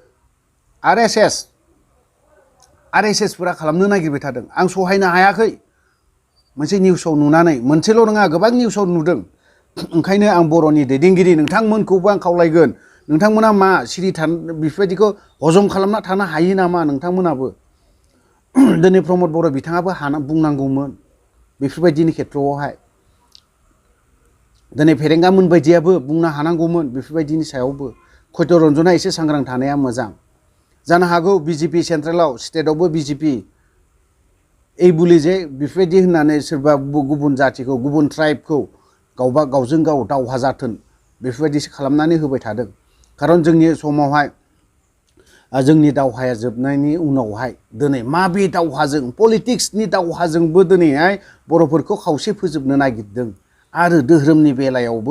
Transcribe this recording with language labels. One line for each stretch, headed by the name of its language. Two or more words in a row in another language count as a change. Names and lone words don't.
Bodo: RSS फोरा खालामनो नागिरबाय थादों आं सहायनो हायाखै मोनसे निउसाव नुनानै मोनसेल' नङा गोबां निउसाव नुदों ओंखायनो आं बर'नि दैदेनगिरि नोंथांमोनखौबो आं खावलायगोन नोंथांमोना मा सिरि बेफोरबायदिखौ हजम खालामना थानो हायो नामा नोंथांमोनाबो दिनै प्रमद बर' बिथाङाबो बुंनांगौमोन बेफोरबायदिनि खेथ्रआवहाय दिनै फेरेंगामोन बायदियाबो बुंनो हानांगौमोन बेफोरबायदिनि सायावबो सत्यरन्जना एसे सांग्रां थानाया मोजां जानो हागौ बिजेपि सेन्ट्रेलाव स्टेटआवबो बिजेपि
Assamese: এই বুলি যে
Bodo: बेफोरबायदि होननानै सोरबा गुबुन जाथिखौ गुबुन ट्राइबखौ गावजों गाव दावहा जाथों बेफोरबायदिसो खालामनानै होबाय थादों खारन जोंनि समावहाय जोंनि दावहाया जोबनायनि उनावहाय दिनै माबे दावहाजों पलिटिक्सनि दावहाजोंबो दिनैहाय बर'फोरखौ खावसे फोजोबनो नागिरदों आरो धोरोमनि बेलायावबो